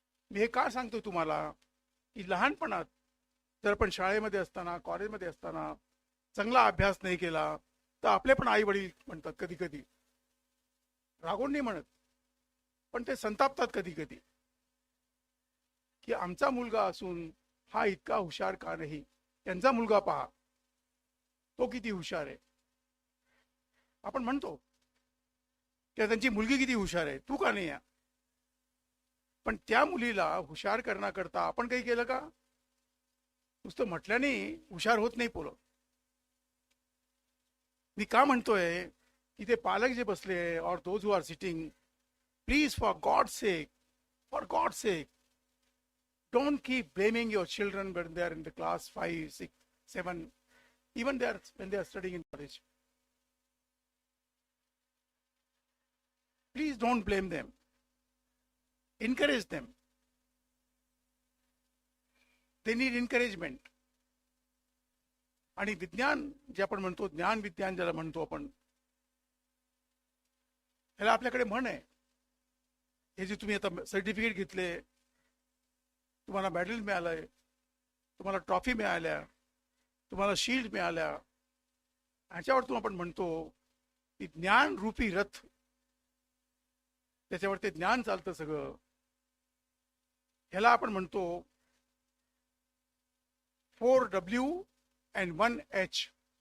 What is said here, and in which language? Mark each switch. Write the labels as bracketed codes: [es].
[mr] मी हे का सांगतो तुम्हाला की लहानपणात जर आपण शाळेमध्ये असताना, कॉलेजमध्ये असताना चांगला अभ्यास नाही केला तर आपले पण आई वडील म्हणतात, कधी कधी रागवून नाही म्हणत, पण ते संतापतात कधी कधी, की आमचा मुलगा असून हा इतका हुशार का नाही, त्यांचा मुलगा पहा तो किती हुशार आहे. आपण म्हणतो त्यांची मुलगी किती हुशार आहे, तू का नाही आहे. पण त्या मुलीला हुशार करण्याकरता आपण काही केलं का. नुसतं म्हटल्याने हुशार होत नाही पोरं. मी का म्हणतोय की ते पालक जे बसले, [en] और those who are sitting, please for God sake don't keep blaming your children when they are in the class 5, 6, 7, even when they are studying in college. Please don't blame them. Encourage them. They need encouragement. [mr] आणि विज्ञान जे आपण म्हणतो, ज्ञान विज्ञान ज्याला म्हणतो आपण, ह्याला आपल्याकडे म्हण आहे. हे जे तुम्ही आता सर्टिफिकेट घेतले, तुम्हाला मेडल मिळालंय, तुम्हाला ट्रॉफी मिळाल्या, तुम्हाला शील्ड मिळाल्या, ह्याच्यावर आपण म्हणतो की ज्ञान रूपी रथ, त्याच्यावर ते ज्ञान चालतं सगळं. ह्याला आपण म्हणतो 4W and 1H.